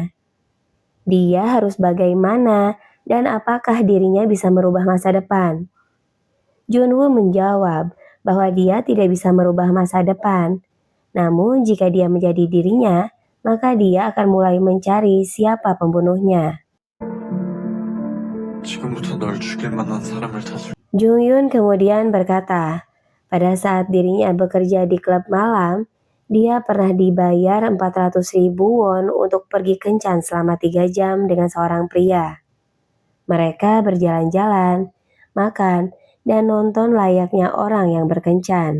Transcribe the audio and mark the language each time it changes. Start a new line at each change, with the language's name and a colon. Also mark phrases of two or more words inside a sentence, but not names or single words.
Indonesian: Dia harus bagaimana dan apakah dirinya bisa merubah masa depan? Jun Woo menjawab bahwa dia tidak bisa merubah masa depan, Namun jika dia menjadi dirinya, maka dia akan mulai mencari siapa pembunuhnya.
Korean: 지금부터 널 죽일 만한 사람을 찾을.
Indonesian: Jung Yun kemudian berkata, pada saat dirinya bekerja di klub malam, dia pernah dibayar 400.000 won untuk pergi kencan selama 3 jam dengan seorang pria. Mereka berjalan-jalan, makan, dan nonton layaknya orang yang berkencan.